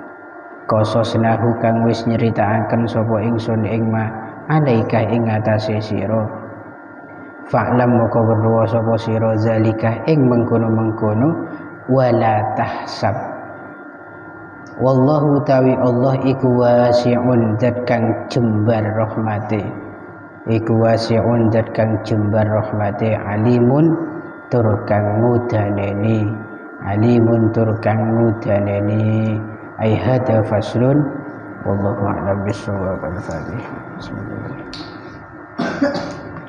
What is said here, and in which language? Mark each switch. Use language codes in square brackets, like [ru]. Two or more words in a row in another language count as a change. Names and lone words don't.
[jv] alaika ing atase sira fa'lam moko weruh sapa sira zalika ing mengkono-mengkono [ar] wala tahsab wallahu [jv] tawi Allah iku wasi'un zat kang jembar rahmate [ar] alimun [jv] tur kang ngudaneni [ar] ai hada faslun wallahu a'lam bissawab. Al-Fatihah. Bismillah.